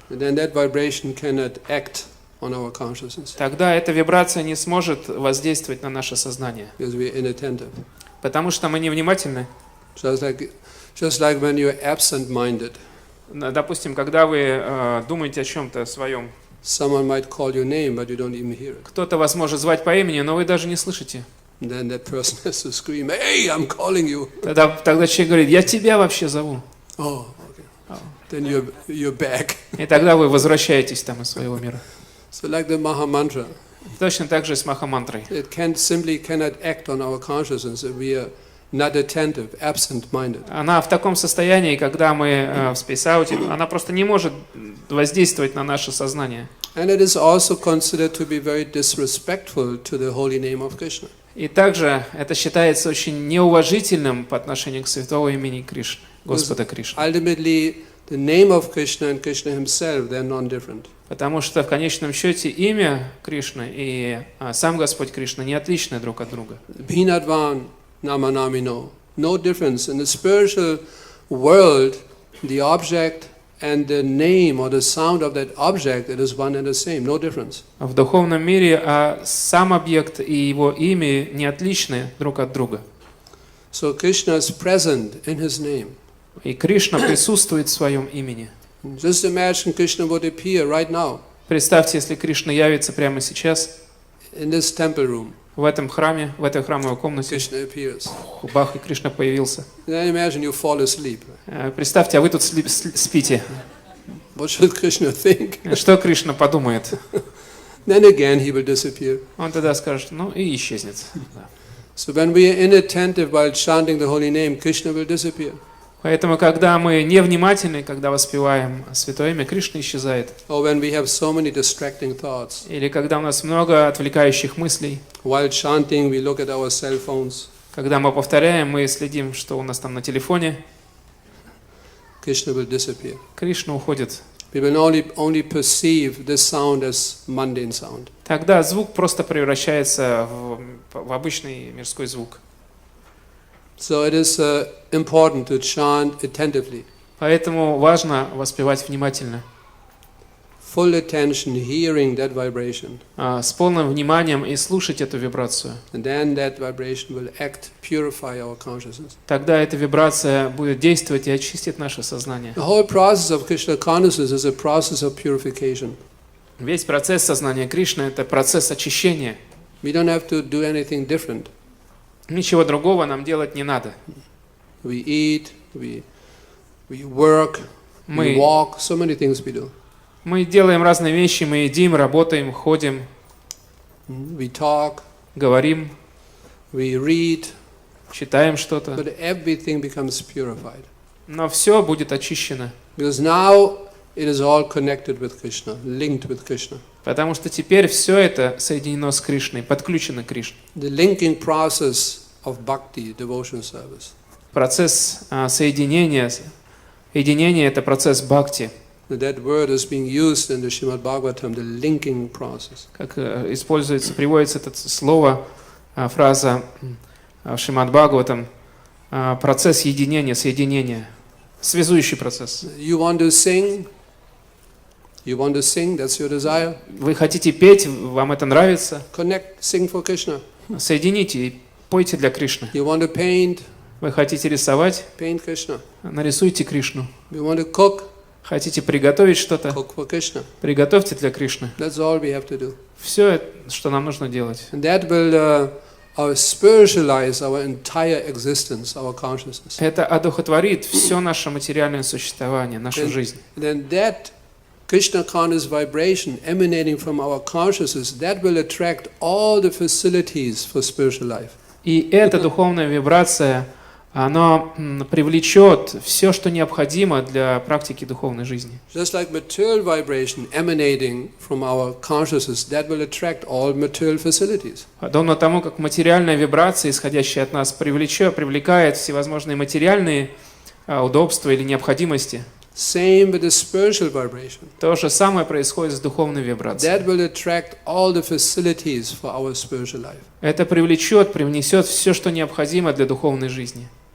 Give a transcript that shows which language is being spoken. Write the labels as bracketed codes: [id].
[en] and then that vibration cannot act on our consciousness [ru] Тогда эта вибрация не сможет воздействовать на наше сознание, [en] because we are inattentive. [ru] потому что мы невнимательны. [en] Just like when you're absent-minded, [ru] Допустим, когда вы думаете о чем-то своем, [en] someone might call your name, but you don't even hear it. [ru] кто-то вас может звать по имени, но вы даже не слышите. [en] And then that person has to scream, "Hey, I'm calling you!" [ru] Тогда человек говорит, я тебя вообще зову. [en] Oh, okay. Then you're back. [ru] И тогда вы возвращаетесь там из своего мира. [en] So like the Maha-mantra, [ru] Точно так же и с Маха-мантрой. [en] it cannot act on our consciousness if we are not attentive, absent-minded. [ru] Она в таком состоянии, когда мы в спейс-ауте, она просто не может воздействовать на наше сознание. [en] And it is also considered to be very disrespectful to the holy name of Krishna. [ru] И также это считается очень неуважительным по отношению к святого имени Кришны, Господа Кришны. [en] Ultimately, the name of Krishna and Krishna himself, they're non-different. [ru] Потому что в конечном счете имя Кришны и сам Господь Кришна не отличны друг от друга. [sa] Bhinadvan namanamino. [en] No difference. In the spiritual world, the object and the name or the sound of that object, it is one and the same. No difference. [ru] В духовном мире сам объект и его имя не отличны друг от друга. [en] So Krishna is present in his name. [ru] И Кришна присутствует в своем имени. [en] Just imagine Krishna would appear right now [ru] Представьте, если Кришна явится прямо сейчас [en] in this temple room. [ru] в этом храме, в этой храмовой комнате. [en] Krishna appears. [ru] Бах, и Кришна появился. [en] Then imagine you fall asleep. [ru] Представьте, а вы тут спите. [en] What should Krishna think? [ru] Что Кришна подумает? [en] Then again he will disappear. [ru] Он тогда скажет, ну и исчезнет. [en] So when we are inattentive while chanting the holy name, Krishna will disappear. [ru] Поэтому, когда мы невнимательны, когда воспеваем Святое Имя, Кришна исчезает. [en] Or when we have so many distracting thoughts. [ru] Или когда у нас много отвлекающих мыслей. [en] While chanting, we look at our cell phones. [ru] Когда мы повторяем, мы следим, что у нас там на телефоне. [en] Krishna will disappear. [ru] Кришна уходит. [en] We will only perceive this sound as mundane sound. [ru] Тогда звук просто превращается в обычный мирской звук. [en] So it is important to chant attentively. [ru] Поэтому важно воспевать внимательно. [en] Full attention, hearing that vibration. [ru] С полным вниманием и слушать эту вибрацию. [en] And then that vibration will act, purify our consciousness. [ru] Тогда эта вибрация будет действовать и очистит наше сознание. [en] The whole process of Krishna consciousness is a process of purification. [ru] Весь процесс сознания Кришны – это процесс очищения. [en] We don't have to do anything different. [ru] Ничего другого нам делать не надо. [en] We eat, we work, we walk, so many things we do. [ru] Мы делаем разные вещи, мы едим, работаем, ходим, [en] We talk, [ru] говорим, [en] we read, [ru] читаем что-то. [en] but everything becomes purified. [ru] Но все будет очищено. [en] Because now it is all connected with Krishna, linked with Krishna. [ru] Потому что теперь все это соединено с Кришной, подключено к Кришне. [en] The linking process of bhakti, devotion service. [ru] Процесс соединения, единение — это процесс бхакти. [en] That word is being used in the Srimad Bhagavatam, the linking process. [ru] Как используется, приводится это слово, фраза в Шримад Бхагаватам, процесс единения, соединения, связующий процесс. [en] You want to sing? You want to sing? That's your desire? [ru] Вы хотите петь, вам это нравится? [en] Connect, sing for Krishna. [ru] Соедините и пойте для Кришны. [en] You want to paint? [ru] Вы хотите рисовать? [en] Paint Krishna. [ru] Нарисуйте Кришну. [en] You want to cook? [ru] Хотите приготовить что-то? [en] Cook for Krishna. [ru] Приготовьте для Кришны. [en] That's all we have to do. [ru] Все, что нам нужно делать. [en] And that will spiritualize our entire existence, our consciousness. [ru] Это одухотворит все наше материальное существование, нашу жизнь. [en] Then that Krishna conscious vibration emanating from our consciousness, that will attract all the facilities for spiritual life. [ru] И эта духовная вибрация, она привлечет все, что необходимо для практики духовной жизни. [en] Just like material vibration emanating from our consciousness, that will attract all material facilities. [ru] Подобно тому, как материальная вибрация, исходящая от нас, привлекает всевозможные материальные удобства или необходимости. [en] Same with the spiritual vibration. [ru] То же самое происходит с духовной вибрацией. [en] That will attract all the facilities for our spiritual life. [ru] Это привнесет все, что необходимо для духовной жизни.